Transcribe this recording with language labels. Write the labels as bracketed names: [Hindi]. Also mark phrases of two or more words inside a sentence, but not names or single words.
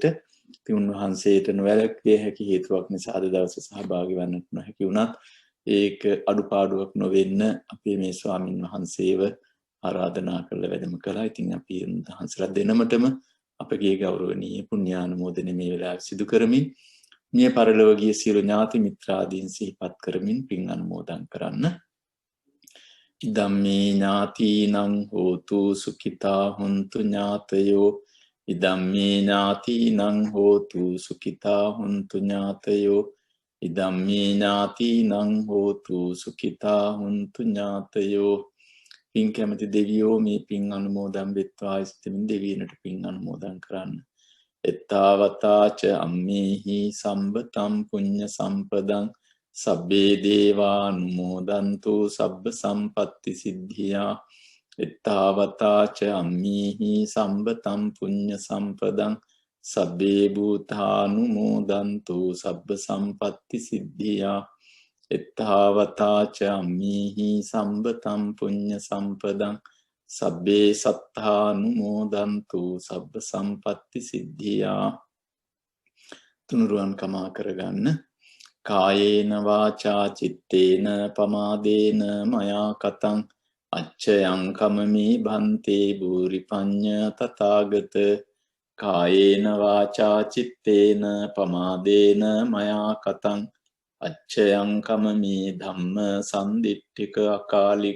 [Sinhala] ඉතින් උන්වහන්සේට නොවැළක්විය හැකි හේතුවක් නිසා අද දවසේ සහභාගී වන්නට නොහැකි වුණත් ඒක අඩුපාඩුවක් නොවෙන්න අපි මේ ස්වාමින් වහන්සේව ආරාධනා කරලා වැඩම කළා. ඉතින් අපි උන්වහන්සේලා දෙනමතම අපගේ ගෞරවනීය පුණ්‍යානුමෝදනය මේ වෙලාවේ සිදු කරමින් මිය පරලෝකීය සියලු ඥාති මිත්‍රාදීන් සිහිපත් කරමින් පින් අනුමෝදන් කරන්න. [Pali] ඉදම්මේ ඥාතිනං හෝතු සුඛිතා හුන්තු ඥාතයෝ ඉදම්මේ ඥාතිනං හෝතු සුඛිතා හුන්තු ඥාතයෝ ඉදම්මේ ඥාතිනං හෝතු සුඛිතා හුන්තු ඥාතයෝ. [Sinhala] පින් කැමති දෙවියෝ මේ පින් අනුමෝදන් වෙත්වා. සිතමින් දෙවියන්ට පින් අනුමෝදන් කරන්න. [Pali] එත්තාවතාච අම්මේහි සම්බතම් පුඤ්ඤ සම්පදං සබ්බේ දේවානුමෝදන්තු සබ්බ සම්පත්ති සිද්ධියා. එත්තාවතාච අම්මේහි සම්බතම් පුඤ්ඤ සම්පදං සබ්බේ භූතානුමෝදන්තු සබ්බ සම්පත්ති සිද්ධියා. එත්තාවතාච අම්මේහි සම්බතම් පුඤ්ඤ සම්පදං සබ්බේ සත්තානුමෝදන්තු සබ්බ සම්පත්ති සිද්ධියා. [Sinhala] තුනුරුවන් කමා කරගන්න. [Pali] කායේන වාචා චිත්තේන පමාදේන මයා කතං අච්චයං කමමේ භන්තේ භූරි පඤ්ඤ තථාගත. කායේන වාචා චිත්තේන පමාදේන මයා කතං අච්චයං කමමේ ධම්ම සම්දිට්ඨික අකාලික.